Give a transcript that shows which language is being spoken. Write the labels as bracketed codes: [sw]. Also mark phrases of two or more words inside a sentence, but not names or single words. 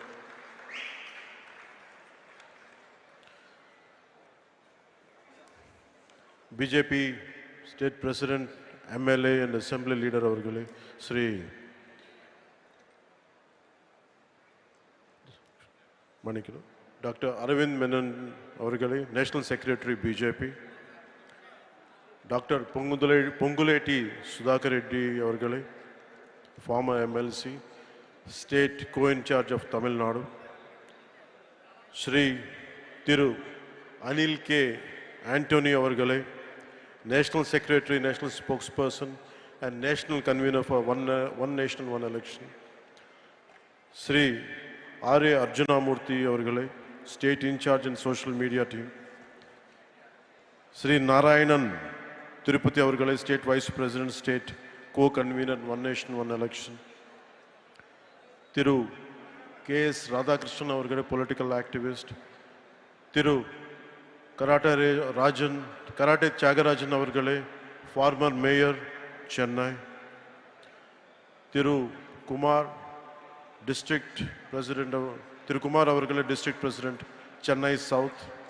[en] BJP State President MLA and Assembly Leader அவர்களே, ஸ்ரீ மணிக்கணும் டாக்டர் அரவிந்த் மேனன் அவர்களே, National Secretary BJP, டாக்டர் பொங்குலேட்டி சுதாகர் ரெட்டி அவர்களே, Former MLC, State co-in-charge of தமிழ்நாடு, ஸ்ரீ திரு அனில் கே ஆண்டோனி அவர்களே, National Secretary, National Spokesperson and national convener for one nation, one election, ஸ்ரீ R.A. Arjunamurthy அவர்களே, State In-charge and Social Media Team, ஸ்ரீ நாராயணன் திருப்பதி அவர்களே, State Vice President, State co-convener, one nation, one election, திரு K.S. ராதாகிருஷ்ணன் அவர்களே, Political Activist, திரு கராட்டே தியாகராஜன் அவர்களே, Former Mayor Chennai, திரு குமார் District President, திரு குமார் அவர்களே, District President Chennai South,